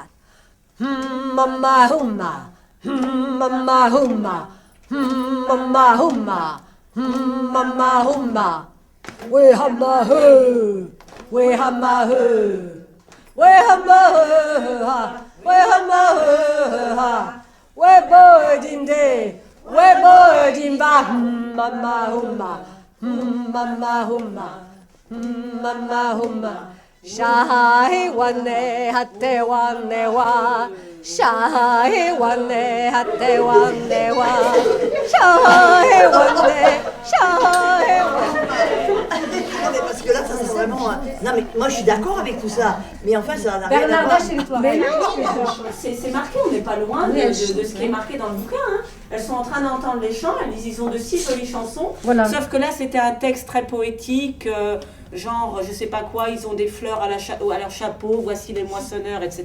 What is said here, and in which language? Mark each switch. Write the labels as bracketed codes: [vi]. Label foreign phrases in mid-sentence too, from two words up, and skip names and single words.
[fr] Mama humma, mama humma, mama humma, mama humma. We hamma hu, we hamma hu, we hamma hu ha, we hamma hu ha, we bird in day, we bird in ba, mama humma, mama humma, mama humma. Shahi wane hatte wane wa, shahi wane hatte wane wa, shahi wane, shahi wane. Non mais parce que là, ça c'est vraiment... Non mais moi je suis d'accord avec tout ça, mais enfin ça n'a rien à voir. Bernarda, chez toi. Mais non, c'est marqué, on n'est pas loin de ce qui est marqué dans le bouquin. Hein. Elles sont en train d'entendre les chants, elles disent ils ont de si jolies chansons. Voilà. Sauf que là, c'était un texte très poétique, genre, je sais pas quoi, ils ont des fleurs à leur chapeau, voici les moissonneurs, etc.